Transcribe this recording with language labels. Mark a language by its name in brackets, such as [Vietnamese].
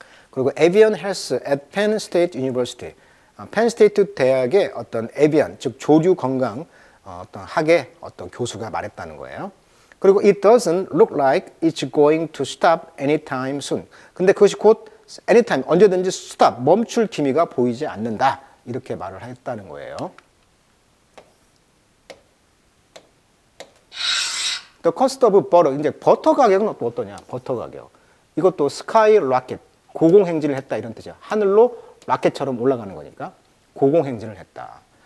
[Korean] 그리고 에비언 헬스 at Penn State University, 펜 스테이트 대학의 어떤 에비안, 즉 조류 건강 어떤 학의 어떤 교수가 말했다는 거예요. [English] 그리고 it doesn't look like it's going to stop anytime soon. [Korean] 근데 그것이 곧 anytime, 언제든지 stop, 멈출 기미가 보이지 않는다. 이렇게 말을 했다는 거예요. [English] The cost of butter, [Korean] 이제 버터 가격은 또 어떠냐? 버터 가격. 이것도 sky rocket, 고공행진을 했다 이런 뜻이야. 하늘로 라켓처럼 올라가는 거니까 고공행진을 했다.